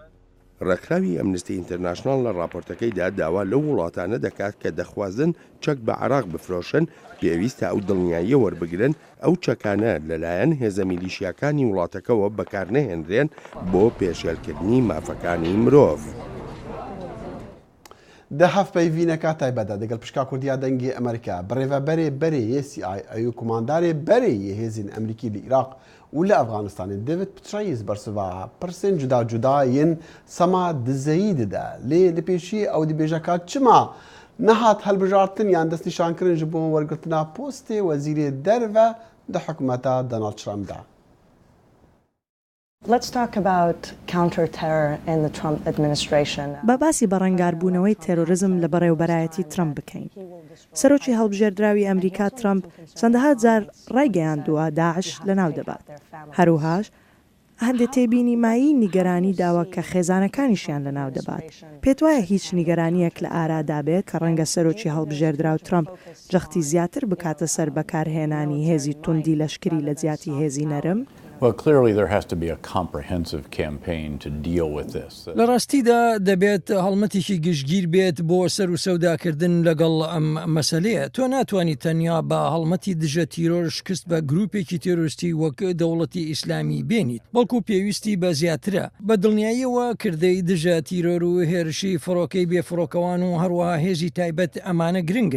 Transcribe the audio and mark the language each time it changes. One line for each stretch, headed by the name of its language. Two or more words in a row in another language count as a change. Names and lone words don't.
Central Kurdish: ڕێکخراوی ئەمنستی ئینتەرناشناڵ لە راپۆرتەکەیدا داوا لەو وڵاتانە دەکات کە دەخوازن چەک بە عێراق بفرۆشن پێویستە ئەو دڵنیاییە وەربگرن ئەو چەکانە لەلایەن هێزە میلیشیاکانی وڵاتەکەەوە بەکارنەهێنرێن بۆ پێشێلکردنی مافەکانی مرۆڤ.
Kurdish: ده هەفتپەیڤینەکە تایبەتە دەگەڵ پشکا کوردیا دەنگی ئەمریکا بڕێڤەبەرێ بەرێ CIA و کوماندارێ بەرێ هێزین ئەمریکی لە عێراق و لە ئەفغانستانی دەوێت پترەیز بەرسڤە پرسên جودا جودا yên sema dizeyî dide lê li pêşî ew dibêje ka çima nehat helbijartin yan destnîşankirin ji bo wergirtina postê wezîrê derve di hikûmeta Donald Trump'da.
English: Let's talk about counter-terror in the Trump administration.
Central Kurdish: باسی بەڕەنگاربوونەوەی تێرۆریزم لە بەڕێوەبەرایەتی ترامپ بکەین. سەرۆکی هەڵبژێردراوی ئەمریکا ترامپ چەندەها جار ڕایگەیاندووە داعش لەناو دەبات. هەروەهاش هەندێک تێبینیمایی نیگەرانی داوە کە خێزانەکانیشیان لەناو دەبات. پێت وایە هیچ نیگەرانیەک لە ئارادا بێت کە ڕەنگە سەرۆکی هەڵبژێردراو ترامپ جەختی زیاتر بکاتە سەر بەکارهێنانی هێزی توندی لەشکری لە جیاتی هێزی نەرم؟
English: Well, clearly there has to be a comprehensive campaign to deal with this.
Central Kurdish: لە ڕاستیدا دەبێت هەڵمەتێکی گشتگیر بێت بۆ سەر و سەوداکردن لەگەڵ ئەم مەسەلەیە. تۆ ناتوانیت تەنیا بە هەڵمەتی دژە تیرۆر شکست بە گروپێکی تێرۆریستی وەک دەوڵەتی ئیسلامی بێنیت، بەڵکو پێویستی بە زیاترە. بە دڵنیاییەوە کردەی دژە تیرۆر و هێرشی فڕۆکەی بێفڕۆکەوان و هەروەها هێزی تایبەت ئەمانە گرنگن.